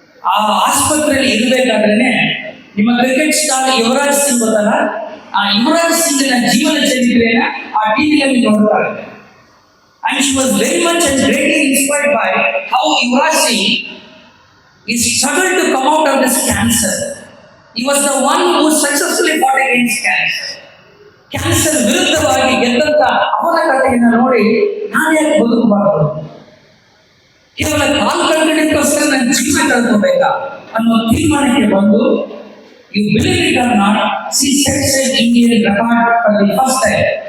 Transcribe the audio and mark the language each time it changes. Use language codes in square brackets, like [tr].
[kn] ಆ ಆಸ್ಪತ್ರೆಯಲ್ಲಿ ಇರ್ಬೇಕಾದ್ರೇನೆ ನಿಮ್ಮ ಕ್ರಿಕೆಟ್ ಸ್ಟಾರ್ ಯುವರಾಜ್ ಸಿಂಗ್ ಗೊತ್ತಲ್ಲ, ಆ ಯುವರಾಜ್ ಸಿಂಗ್ನ ಜೀವನ ಚರಿತ್ರೆಯನ್ನ ಆ ಟಿವಿಯಲ್ಲಿ ನೋಡ್ತಾರೆ. [en] And she was very much and greatly inspired by how Yuvraj Singh is struggled to come out of this cancer. He was the one who successfully fought against cancer. [kn] Cancer ವಿರುದ್ಧವಾಗಿ ಗೆದ್ದಂತ ಅವನ ಕಥೆಯನ್ನು ನೋಡಿ ನಾನು ಯಾಕೆ ಬದುಕಬಾರದು, ಕೇವಲ ಕಾಲು ಕಳ್ಕೊಂಡಿದ್ದಕ್ಕೋಸ್ಕರ ನನ್ನ ಜೀವನ ಕಳ್ಕೋಬೇಕಾ ಅನ್ನೋ ತೀರ್ಮಾನಕ್ಕೆ ಬಂದು, [en] You believe it or not, she sets an Indian record for the first time.